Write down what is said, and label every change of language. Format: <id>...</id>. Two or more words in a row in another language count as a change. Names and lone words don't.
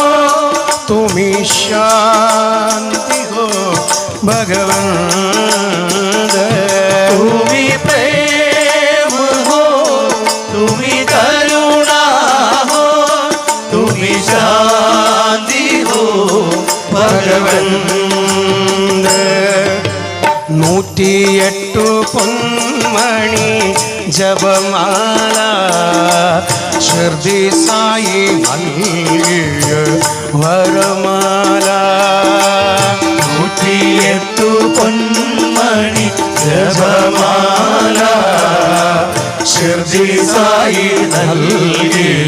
<hi>तुम्ही शांती हो भगवन तुम्ही प्रेम हो तुम्ही करुणा हो तुम्ही शांती हो भगवन</hi> <ml>108 പൊന്മണി ജപമാല ഷിർദി സായി നൽകിയ വരമാല 108 പൊന്മണി ജപമാല ഷിർദി സായി നൽകിയ</ml>